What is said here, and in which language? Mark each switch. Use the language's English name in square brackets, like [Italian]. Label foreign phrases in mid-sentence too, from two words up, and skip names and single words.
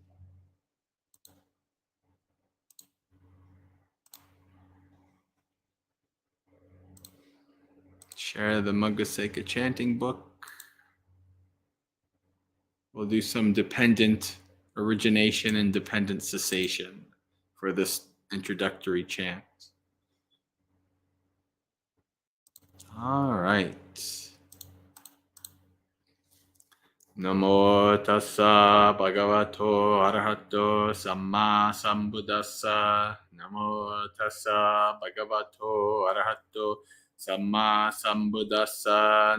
[English] Share the Maggaseka chanting book. We'll do some dependent origination and dependent cessation for this introductory chant. All right. [Pali] Namo tassa bhagavato arahato samma sambuddhassa. Namo tassa bhagavato arahato samma sambuddhassa.